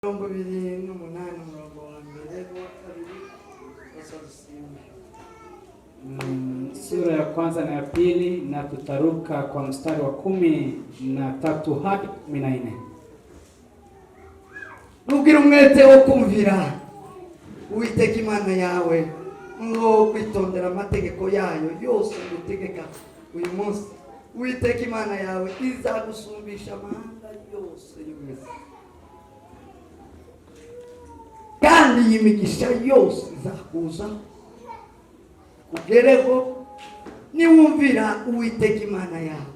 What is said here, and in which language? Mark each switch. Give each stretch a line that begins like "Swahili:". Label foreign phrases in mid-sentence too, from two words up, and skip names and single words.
Rundi: Mirongo ibiri n'umunani umurongo wa mbere n'uwa kabiri wasarusimbi.
Swahili: Sura ya kwanza na ya pili, na tutaruka kwa mstari wa 13 hadi 14.
Rundi: Nugira umwete wo kumvira Uwiteka Imana yawe, ngo kwitondera amategeko yayo yose gutegeka uyu munsi. Uwiteka Imana yawe izagusumbisha amahanga yose y'umwezi, kandi iyi migisha yose izakuza kugereho niwumvira Uwiteka Imana yawe.